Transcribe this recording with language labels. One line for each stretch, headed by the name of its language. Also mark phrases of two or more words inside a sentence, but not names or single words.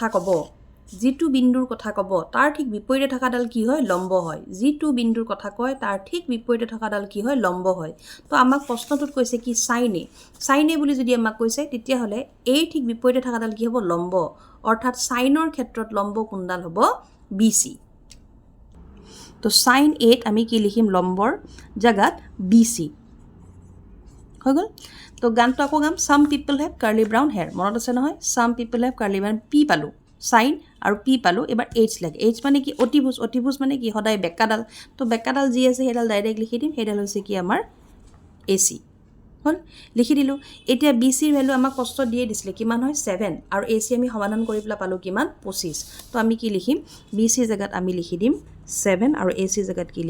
Assamese: কথা কব তাৰ ঠিক বিপৰীতে থকা ডাল কি হয় লম্ব হয় জিটু বিন্দুৰ কথা কয় তাৰ ঠিক বিপৰীতে থকা ডাল কি হয় লম্ব হয় তো আমাক প্ৰশ্নটোত কৈছে কি sin A বুলি যদি আমাক কৈছে তেতিয়া হলে A ঠিক বিপৰীতে থকা ডাল কি হ'ব লম্ব অৰ্থাৎ সাইনৰ ক্ষেত্ৰত লম্ব কোনডাল হ'ব BC তো sin A আমি কি লিখিম লম্বৰ জাগাত BC হৈ গল তো গানটো আকৌ গাম
English: some people have curly brown hair
Assamese: মনত আছে নহয়
English: some people have curly brown
Assamese: P পালো sin আৰু P পালো এবাৰ H লাগে H মানে কি অতিভুজ মানে কি সদায় বেকাডাল তো বেকাডাল যি আছে হেডাল ডাইৰেক্ট লিখি দিম হেডাল হৈছে কি আমাৰ AC হল লিখি দিলো এতিয়া BC ৰ ভ্যালু আমাক কষ্ট দিয়ে দিছিলে কিমান হয় 7 আৰু AC আমি সমাধান কৰি পেলা পালো কিমান 25 তো আমি কি লিখিম BC জাগাত আমি লিখি দিম 7 আৰু AC জাগাত কি